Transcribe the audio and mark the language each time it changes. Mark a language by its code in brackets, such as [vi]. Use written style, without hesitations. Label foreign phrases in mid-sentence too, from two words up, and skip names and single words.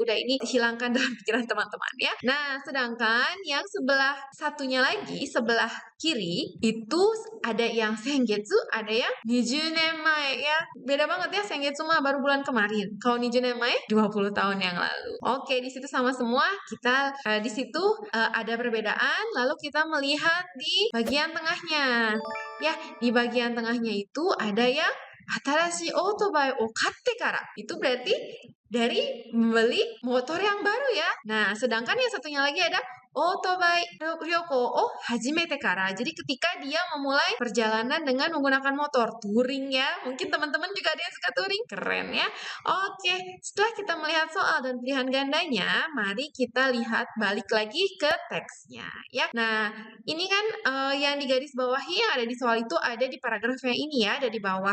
[id] Udah, ini hilangkan dalam pikiran teman-teman ya. Nah, sedangkan yang sebelah satunya lagi, sebelah kiri itu ada yang sengetsu, ada yang [ja] 二十年前 [id] ya. Beda banget ya, sengetsu mah baru bulan kemarin. Kalau [ja] 二十年前 [id] 20 tahun yang lalu. Oke, di situ sama semua. Kita di situ ada perbedaan, lalu kita melihat di bagian tengahnya. Ya, di bagian tengahnya itu ada yang [ja] 新しいオートバイを買ってから. [id] Itu berarti dari membeli motor yang baru ya. Nah, sedangkan yang satunya lagi ada [ja] オートバイ旅行を始めてから. [id] Jadi ketika dia memulai perjalanan dengan menggunakan motor touring ya. Mungkin teman-teman juga ada yang suka touring. Keren ya. Oke, setelah kita melihat soal dan pilihan gandanya, mari kita lihat balik lagi ke teksnya ya. Nah, ini kan yang di garis bawahi yang ada di soal itu ada di paragraf yang ini ya, ada di bawah.